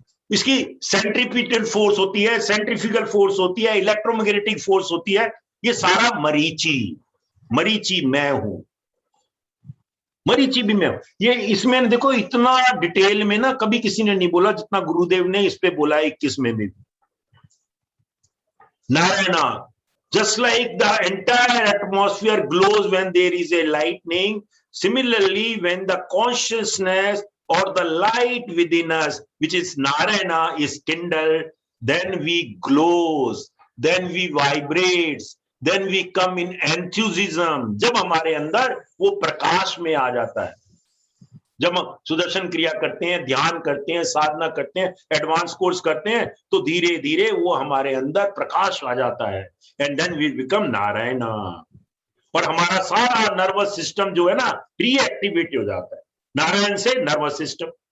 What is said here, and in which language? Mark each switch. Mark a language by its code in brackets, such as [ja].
[hi] इसकी centripetal force होती है, सेंट्रीफ्यूगल फोर्स होती है, इलेक्ट्रोमैग्नेटिक फोर्स होती है। ये सारा मरीचि, मरीचि मैं हूं, मरीचि भी मैं हूं। ये इसमें देखो इतना डिटेल में ना कभी किसी ने नहीं बोला जितना गुरुदेव ने इस पे बोला 21 में भी। [en] Narayana, just like the entire atmosphere glows when there is a lightning, similarly when the consciousness or the light within us, which is Narayana, is kindled, then we glows, then we vibrates, then we come in enthusiasm. [hi] जब हमारे अंदर वो प्रकाश में आ जाता है, जब हम सुदर्शन क्रिया करते हैं, ध्यान करते हैं, साधना करते हैं, एडवांस कोर्स करते हैं, तो धीरे धीरे वो हमारे अंदर प्रकाश आ जाता है, [en] and then we become [hi] Narayan. और हमारा सारा नर्वस सिस्टम जो है ना रीएक्टिवेट हो जाता है नारायण से, नर्वस सिस्टम।